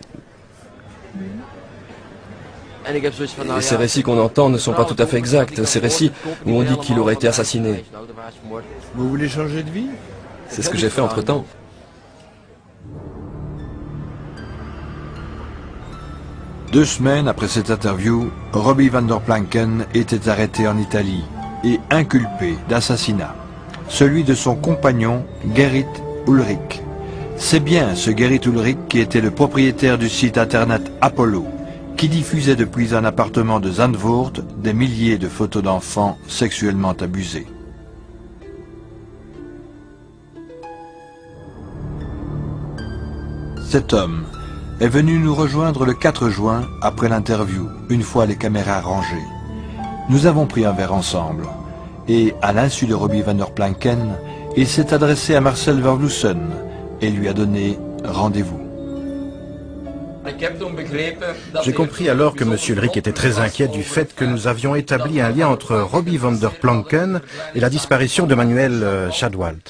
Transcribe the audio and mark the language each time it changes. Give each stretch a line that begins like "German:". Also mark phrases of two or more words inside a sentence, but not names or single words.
French: Et ces récits qu'on entend ne sont pas tout à fait exacts. Ces récits où on dit qu'il aurait été assassiné. Vous voulez changer de vie? C'est ce que j'ai fait entre-temps. Deux semaines après cette interview, Robbie van der Planken était arrêté en Italie et inculpé d'assassinat, celui de son compagnon Gerrit Ulrich. C'est bien ce Gerrit Ulrich qui était le propriétaire du site internet Apollo, qui diffusait depuis un appartement de Zandvoort des milliers de photos d'enfants sexuellement abusés. Cet homme est venu nous rejoindre le 4 juin après l'interview, une fois les caméras rangées. Nous avons pris un verre ensemble et, à l'insu de Robbie van der Planken, il s'est adressé à Marcel Vervloesen et lui a donné rendez-vous. J'ai compris alors que M. Ulrich était très inquiet du fait que nous avions établi un lien entre Robbie van der Planken et la disparition de Manuel Shadwalt.